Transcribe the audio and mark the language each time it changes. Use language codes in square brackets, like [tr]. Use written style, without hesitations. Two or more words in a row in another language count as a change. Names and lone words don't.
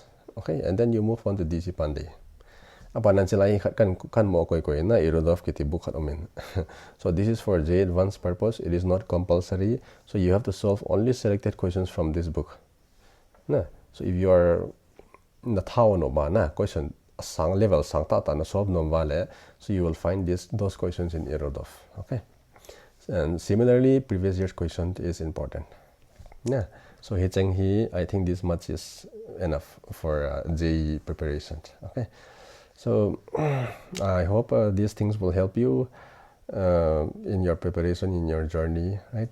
[en] Okay, and then you move on to DC Pandey. [tcz] Irodov kiti book. [en] So this is for JEE advanced purpose. It is not compulsory. So you have to solve only selected questions from this book. So if you are [tcz] na question sang level sang ta na solve no vale, [en] so you will find those questions in Irodov. Okay, and similarly previous year's question is important. So I think this much is enough for JEE preparation. Okay, so I hope these things will help you in your preparation, in your journey, right?